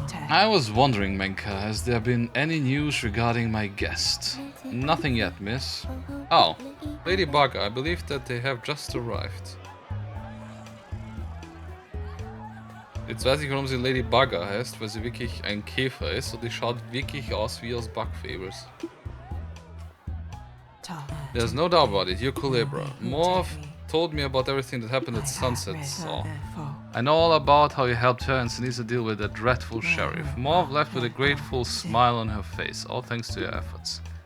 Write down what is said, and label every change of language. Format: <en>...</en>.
<en>I was wondering, Menka, has there been any news regarding my guest? Nothing yet, miss. Oh, Lady Bugger, I believe that they have just arrived.</en> <de>Jetzt weiß ich, warum sie Lady Bugger heißt, weil sie wirklich ein Käfer ist und die schaut wirklich aus wie aus Bugfavors.</de> <en>There's no doubt about it, you're Culebra. Morph told me about everything that happened at Sunset, so... I know all about how you helped her and Sinisa deal with that dreadful sheriff. Morph left with a grateful smile on her face, all thanks to your efforts.</en>